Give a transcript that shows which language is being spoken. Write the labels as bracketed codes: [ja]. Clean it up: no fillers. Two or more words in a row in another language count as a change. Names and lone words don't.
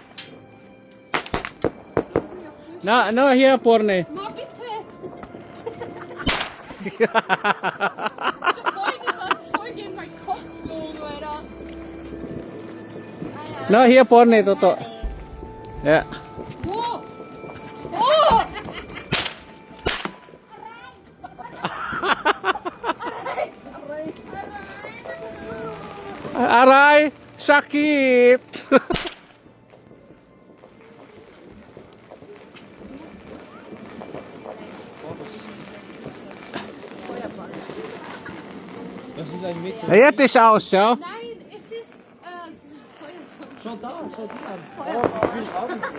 [de] Na, hier vorne. Ma bitte! Die Folge ist als Folge in meinen Kopf geflogen, Alter. Na, hier vorne, Toto. Ja. Wo? Oh! [tl] Aray, sakit. [de] Das ist ein Meter. Jetzt ist aus, ja. Nein, es ist Feuerzeug. Schon da, schon da. Oh, wie viel haben Sie?